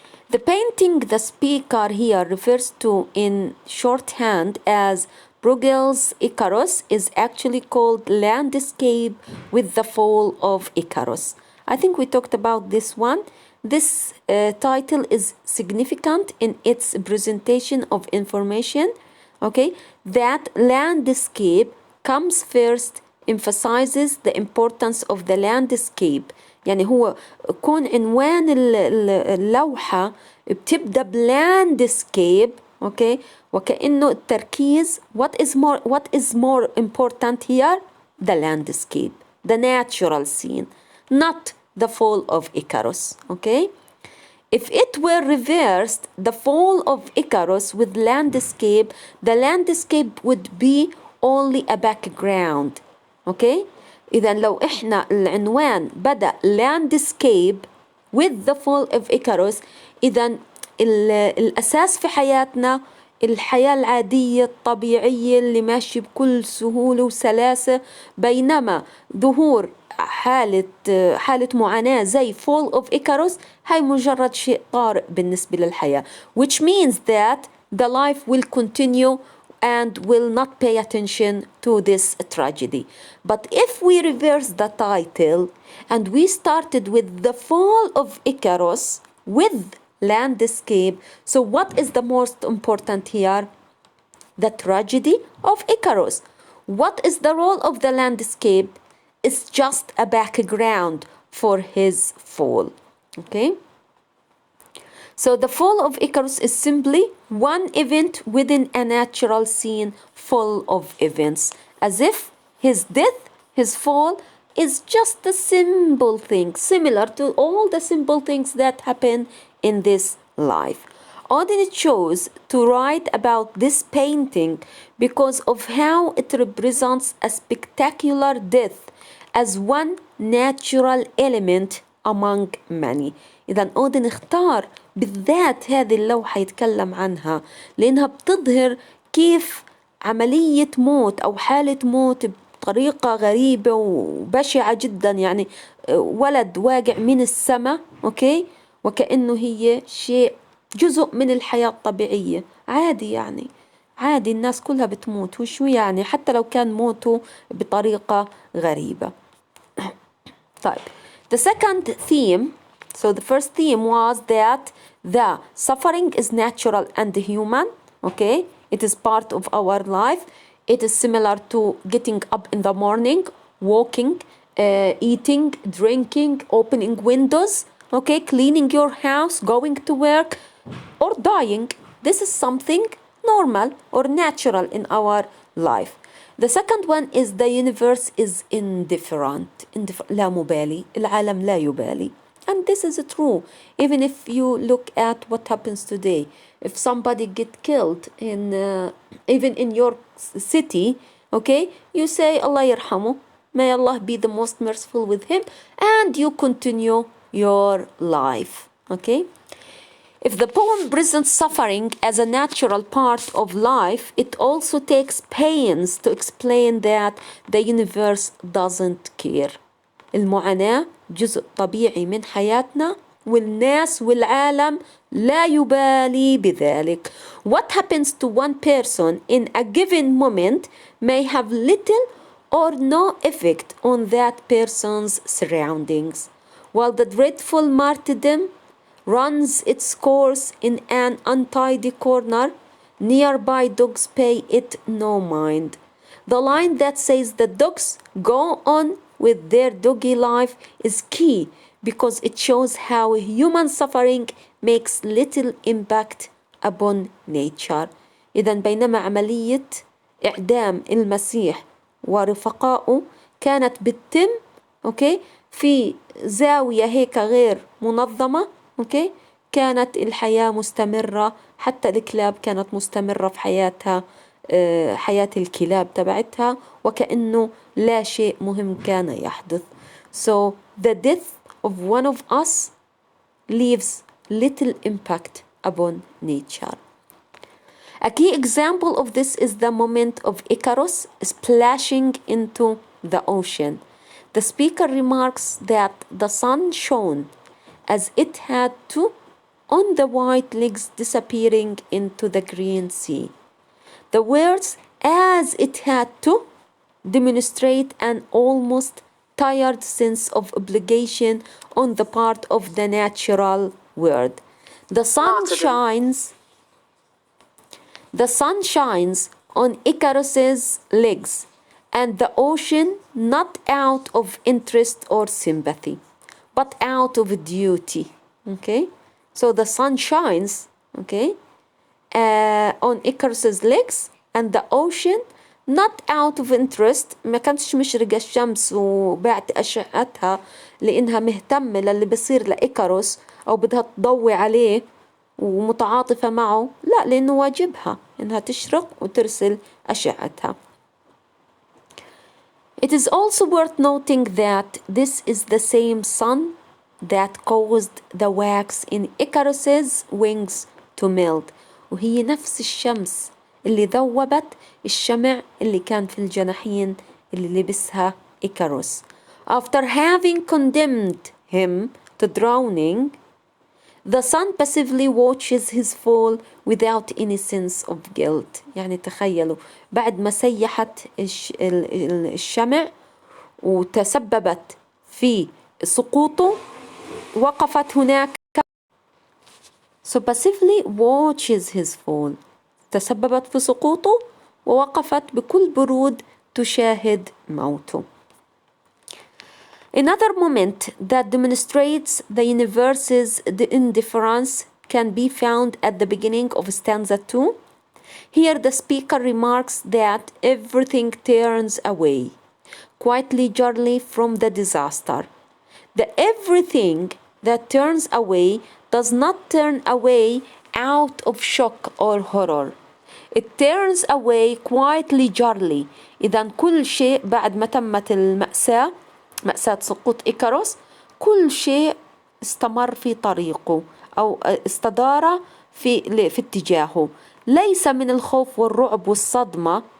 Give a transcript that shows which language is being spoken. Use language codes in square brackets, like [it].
[en] The painting the speaker here refers to in shorthand as Bruegel's Icarus is actually called Landscape with the Fall of Icarus. I think we talked about this one. This title is significant in its presentation of information, okay? That landscape comes first, emphasizes the importance of the landscape. [ar] يعني هو كون عنوان اللوحة بتبدأ بلاندسكيب، okay? وكأنه التركيز [en] what is more important here? The landscape, the natural scene, not the fall of Icarus, okay? If it were reversed, the fall of Icarus with landscape, the landscape would be only a background, okay? [ar] إذا لو إحنا العنوان بدأ [en] landscape with the fall of Icarus، [ar] إذا الأساس في حياتنا الحياة العادية الطبيعية اللي ماشي بكل سهولة وسلاسة، بينما ظهور حالة معاناة زي fall of Icarus هاي مجرد شيء طارئ بالنسبة للحياة، [en] which means that the life will continue and will not pay attention to this tragedy. But if we reverse the title and we started with the fall of Icarus with landscape, so what is the most important here? The tragedy of Icarus. What is the role of the landscape? It's just a background for his fall, okay? So the fall of Icarus is simply one event within a natural scene full of events, as if his death, his fall, is just a simple thing, similar to all the simple things that happen in this life. Auden chose to write about this painting because of how it represents a spectacular death as one natural element among many. [ar] إذا أودن اختار بالذات هذه اللوحة يتكلم عنها لأنها بتظهر كيف عملية موت أو حالة موت بطريقة غريبة وبشعة جدا، يعني ولد واقع من السماء، أوكي، وكأنه هي شيء جزء من الحياة الطبيعية، عادي، يعني عادي الناس كلها بتموت، وشو يعني حتى لو كان موته بطريقة غريبة. طيب [en] the second theme, so the first theme was that the suffering is natural and human, okay? It is part of our life. It is similar to getting up in the morning, walking, eating, drinking, opening windows, okay? Cleaning your house, going to work, or dying. This is something normal or natural in our life. The second one is the universe is indifferent. [ar] لا مبالي، العالم لا يبالي. [en] And this is true. Even if you look at what happens today, if somebody get killed in even in your city, okay, you say Allah [ar] يرحمه, [en] may Allah be the most merciful with him, and you continue your life, okay? If the poem presents suffering as a natural part of life, it also takes pains to explain that the universe doesn't care. [ar] المعاناة جزء طبيعي من حياتنا، والناس والعالم لا يبالي بذلك. [en] What happens to one person in a given moment may have little or no effect on that person's surroundings, while the dreadful martyrdom runs its course in an untidy corner, nearby dogs pay it no mind. The line that says the dogs go on with their doggy life is key because it shows how human suffering makes little impact upon nature. [ar] إذن بينما عملية إعدام المسيح ورفقائه كانت بتتم، أوكي، في زاوية هيك غير منظمة، أوكي، كانت الحياة مستمرة، حتى الكلاب كانت مستمرة في حياتها، حياة الكلاب تبعتها، وكأنه لا شيء مهم كان يحدث. [en] So the death of one of us leaves little impact upon nature. A key example of this is the moment of Icarus splashing into the ocean. The speaker remarks that the sun shone as it had to on the white legs disappearing into the green sea. The words as it had to demonstrate an almost tired sense of obligation on the part of the natural world. The sun shines on Icarus's legs and the ocean not out of interest or sympathy, but out of duty. Okay? So the sun shines, okay, on Icarus's legs and the ocean not out of interest. [ar] ما كانتش مشرقة الشمس وبعت أشعتها لأنها مهتمة للي بصير لإيكاروس أو بدها تضوي عليه ومتعاطفة معه، لا، لأنه واجبها إنها تشرق وترسل أشعتها. [en] It is also worth noting that this is the same sun that caused the wax in Icarus's wings to melt. [ar] وهي نفس الشمس اللي ذوبت الشمع اللي كان في الجناحين اللي لبسها إيكاروس. [en] After having condemned him to drowning, the sun passively watches his fall without any sense of guilt. [ar] يعني تخيلوا بعد ما سيحت الشمع وتسببت في سقوطه، وقفت هناك. [en] So passively watches his fall. [ar] تسببت في سقوطه ووقفت بكل برود تشاهد موته. [en] Another moment that demonstrates the universe's indifference can be found at the beginning of stanza 2. Here the speaker remarks that everything turns away, quite leisurely from the disaster. The everything that turns away does not turn away out of shock or horror. It turns away quite leisurely. [ar] إذا كل شيء بعد ما تمت المأساة، مأساة سقوط إيكاروس، كل شيء استمر في طريقه أو استدار في اتجاهه، ليس من الخوف والرعب والصدمة.